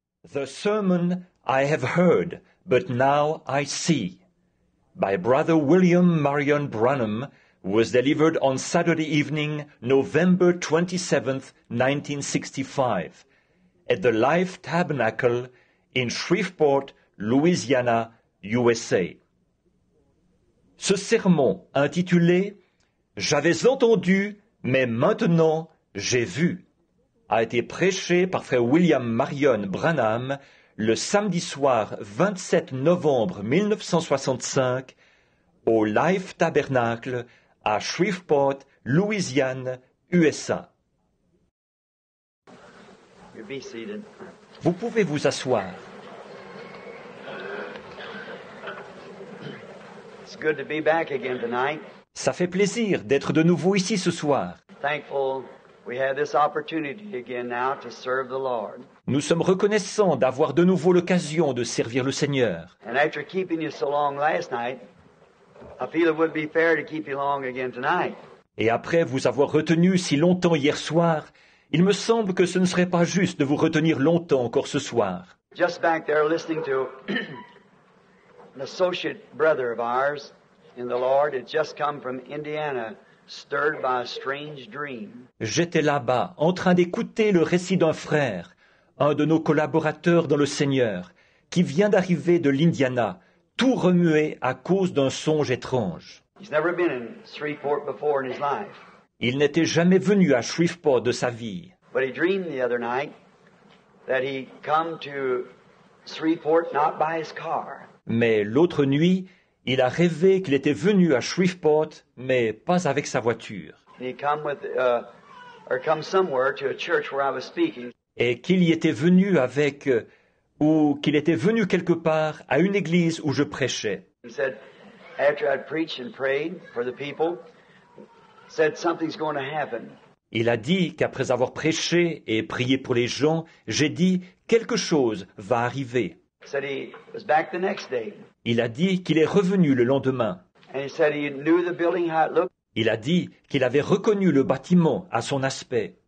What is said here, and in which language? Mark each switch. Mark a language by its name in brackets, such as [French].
[English] The sermon I have heard, but now I see, by Brother William Marion Branham, was delivered on Saturday evening, November 27th, 1965, at the Life Tabernacle in Shreveport, Louisiana, USA. [French] Ce sermon intitulé « J'avais entendu, mais maintenant j'ai vu » a été prêché par frère William Marion Branham le samedi soir 27 novembre 1965 au Life Tabernacle à Shreveport, Louisiane, USA. Vous pouvez vous asseoir. [English] It's good to be back again tonight. [French] Ça fait plaisir d'être de nouveau ici ce soir. [English] Thankful we have this opportunity again now to serve the Lord. [French] Nous sommes reconnaissants d'avoir de nouveau l'occasion de servir le Seigneur. [English] And after keeping you so long last night, I feel it would be fair to keep you long again tonight. [French] Et après vous avoir retenu si longtemps hier soir, il me semble que ce ne serait pas juste de vous retenir longtemps encore ce soir. [English] Just back there listening to an associate brother of ours in the Lord had just come from Indiana, stirred by a strange dream. [French] J'étais là-bas, en train d'écouter le récit d'un frère, un de nos collaborateurs dans le Seigneur, qui vient d'arriver de l'Indiana, tout remué à cause d'un songe étrange. [English] He's never been in Shreveport before in his life. [French] Il n'était jamais venu à Shreveport de sa vie. [English] But he dreamed the other night that he come to Shreveport not by his car. [French] Mais l'autre nuit, il a rêvé qu'il était venu à Shreveport, mais pas avec sa voiture. [English] And he come with, or come somewhere to a church where I was speaking. [French] Et qu'il y était venu avec, ou qu'il était venu quelque part à une église où je prêchais. [English] He said, after I'd preached and prayed for the people, said something's going to happen. [French] Il a dit qu'après avoir prêché et prié pour les gens, j'ai dit quelque chose va arriver. [English] Said he was back the next day. [French] Il a dit qu'il est revenu le lendemain. [English] And he said he knew the building, how it looked. [French] Il a dit qu'il avait reconnu le bâtiment à son aspect.